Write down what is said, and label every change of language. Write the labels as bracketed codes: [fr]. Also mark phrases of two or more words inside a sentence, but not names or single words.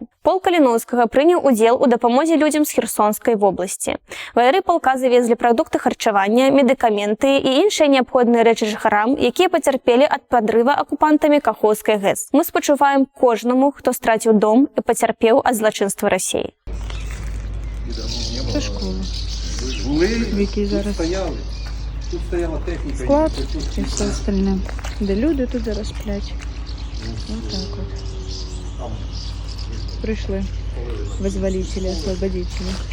[be] Полк Каліновскага прыняў удзел у дапамозе людзям з Херсонскай вобласці. Ваяры палка завезлі прадукты харчавання, медыкаменты і іншыя неабходныя рэчы жыхарам, якія пацярпелі ад падрыва акупантамі Кахоўскай ГЭС. Мы спачуваем кожнаму, хто страціў дом і пацярпеў ад злачынства Расіі. [uk] Це школа, в якій зараз склад і все остальне, де люди тут зараз сплять. Отак от. Прийшли визволителі, освободителі.